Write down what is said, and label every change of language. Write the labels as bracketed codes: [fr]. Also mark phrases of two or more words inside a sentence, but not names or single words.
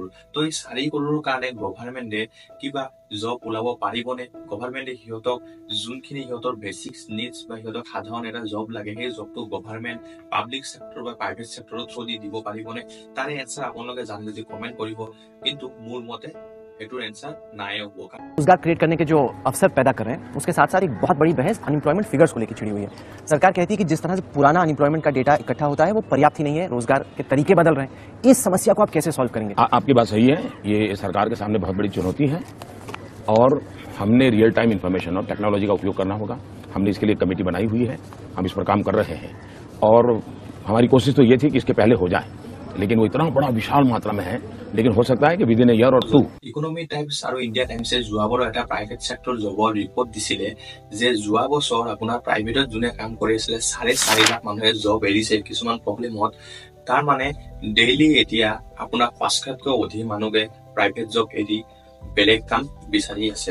[as] তো এই 4 কৰোৰৰ কাৰণে গভৰ্ণমেণ্টে কিবা জব ওলাব পাৰিবনে? গভৰ্ণমেণ্টে সিহঁতক যোনখিনি সিহঁতৰ [en] basic needs [as] বা সিহঁতক সাধাৰণ এটা জব লাগে, সেই জবটো গভৰ্ণমেণ্ট [en] public sector [as] বা [en] private sectorৰ through [as] দি দিব পাৰিবনে? তাৰে এনচাৰ আপোনালোকে জানি যদি কমেণ্ট কৰিব। কিন্তু মোৰ মতে এটোৰ এনচাৰ নাই হ'ব। [hi] रोजगार क्रिएट करने के जो अवसर पैदा कर रहे हैं, उसके साथ साथ एक बहुत बड़ी बहस [en] unemployment figures [hi] को लेकर छिड़ी हुई है। सरकार कहती है कि जिस तरह से पुराना अनएम्प्लॉयमेंट का डेटा इकट्ठा होता है वो पर्याप्त ही नहीं है, रोजगार के तरीके बदल रहे हैं। इस समस्या को आप कैसे सॉल्व करेंगे? आपकी बात सही है, ये सरकार के सामने बहुत बड़ी चुनौती है और हमने [en] real time information [hi] और टेक्नोलॉजी का उपयोग करना होगा। हमने इसके लिए कमेटी बनाई हुई है, हम इस पर काम कर रहे हैं और हमारी कोशिश तो ये थी कि इसके पहले हो जाए, लेकिन वो इतना बड़ा विशाल मात्रा में है, लेकिन हो सकता है कि [en] within a year [hi] और 2। [as] ইকনমি টাইমছ আৰু ইণ্ডিয়া টাইমছে যোৱা বাৰ এটা [en] private sector jobৰ report [as] দিছিলে যে যোৱা বছৰ আপোনাৰ প্ৰাইভেটত যোনে কাম কৰি আছিলে 4.5 লাখ মানুহে জব এৰিছে কিছুমান প্ৰব্লেমত। তাৰ মানে ডেইলি এতিয়া আপোনাৰ 5,000তকৈ অধিক মানুহে [en] private job [as] এৰি বেলেগ কাম বিচাৰি আছে।